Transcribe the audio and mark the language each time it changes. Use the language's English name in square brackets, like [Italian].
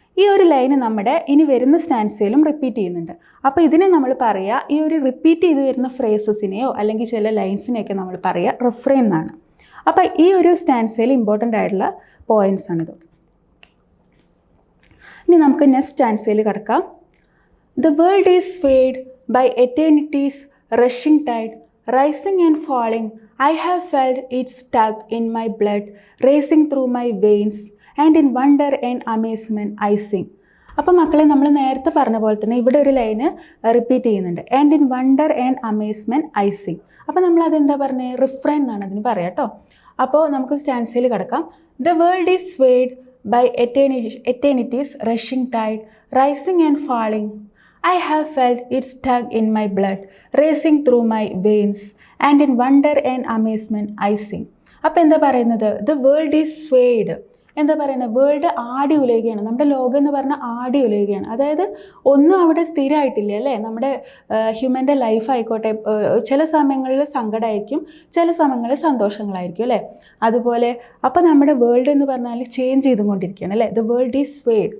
[Malayalam] ഈ ഒരു ലൈന് നമ്മുടെ ഇനി വരുന്ന സ്റ്റാൻസയിലും റിപ്പീറ്റ് ചെയ്യുന്നുണ്ട്. അപ്പോൾ ഇതിനെ നമ്മൾ പറയുക, ഈ ഒരു റിപ്പീറ്റ് ചെയ്ത് വരുന്ന ഫ്രേസസിനെയോ അല്ലെങ്കിൽ ചില ലൈൻസിനെയൊക്കെ നമ്മൾ പറയുക റിഫ്രെയിൻ എന്നാണ്. അപ്പോൾ ഈ ഒരു സ്റ്റാൻസയിൽ ഇമ്പോർട്ടൻ്റ് ആയിട്ടുള്ള പോയിൻറ്റ്സ് ആണിതൊക്കെ. ഇനി നമുക്ക് നെക്സ്റ്റ് സ്റ്റാൻസയിൽ കിടക്കാം. [English] The world is swayed by eternity's rushing tide, rising and falling. I have felt its tug in my blood, racing through my veins, and in wonder and amazement I sing. [Malayalam] അപ്പോൾ മക്കളെ, നമ്മൾ നേരത്തെ പറഞ്ഞ പോലെ തന്നെ ഇവിടെ ഒരു ലൈന് റിപ്പീറ്റ് ചെയ്യുന്നുണ്ട്. [English] And in wonder and amazement I sing. [Malayalam] അപ്പോൾ നമ്മൾ അതെന്താ പറഞ്ഞത്? റിഫ്രെയിൻ എന്നാണ് അതിന് പറയാം കേട്ടോ. അപ്പോൾ നമുക്ക് സ്റ്റാൻസയിൽ കിടക്കാം. [English] The world is swayed by eternity's rushing tide, rising and falling. I have felt its tug in my blood, racing through my veins, and in wonder and amazement I sing. [Malayalam] അപ്പോൾ എന്താ പറയുന്നത്? [English] The world is swayed. [Malayalam] എന്താ പറയുന്നത്? World ആടി ഉലയുകയാണ്. നമ്മുടെ ലോകം എന്ന് പറഞ്ഞാൽ ആടി ഉലയുകയാണ്. അതായത് ഒന്നും അവിടെ സ്ഥിരമായിട്ടില്ല അല്ലേ. നമ്മുടെ ഹ്യൂമൻ്റെ ലൈഫ് ആയിക്കോട്ടെ, ചില സമയങ്ങളിൽ സങ്കടമായിരിക്കും, ചില സമയങ്ങളിൽ സന്തോഷങ്ങളായിരിക്കും അല്ലേ. അതുപോലെ അപ്പോൾ നമ്മുടെ വേൾഡ് എന്ന് പറഞ്ഞാൽ ചേഞ്ച് ചെയ്തുകൊണ്ടിരിക്കുകയാണ് അല്ലേ. [English] The world is swayed.